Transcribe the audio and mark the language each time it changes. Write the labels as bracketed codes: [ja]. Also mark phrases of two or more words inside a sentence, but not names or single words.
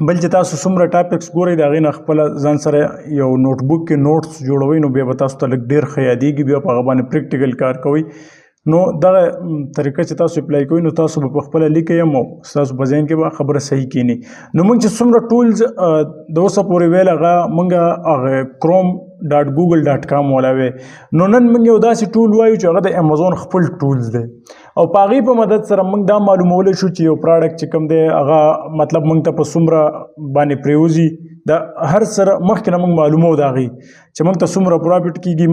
[ps] بل چې تاسو څومره ټاپکس ګورئ د هغې نه خپله ځان سره یو نوټ بک کې نوټس جوړوئ نو بیا به تاسو ته لږ ډېر ښه یادېږي. بیا په هغه باندې پریکټیکل کار کوئ نو دغه طریقه چې تاسو اپلای کوئ نو تاسو به په خپله لیکئ هم او ستاسو په ذهن کې به خبره صحیح کینی. نو موږ چې څومره ټولز د اوسه پورې ویل هغه موږ هغه chrome.google.com والا وی. نو نن موږ یو داسې ټول وایو چې هغه د امازون خپل ټولز دی او په هغې په مدد سره موږ دا معلومولی شو چې یو پراډکټ چې کوم دی هغه مطلب موږ ته په څومره باندې پریوځي دا هر سره مخکې نه موږ معلومو د هغې چې موږ ته څومره پروفیټ کېږي.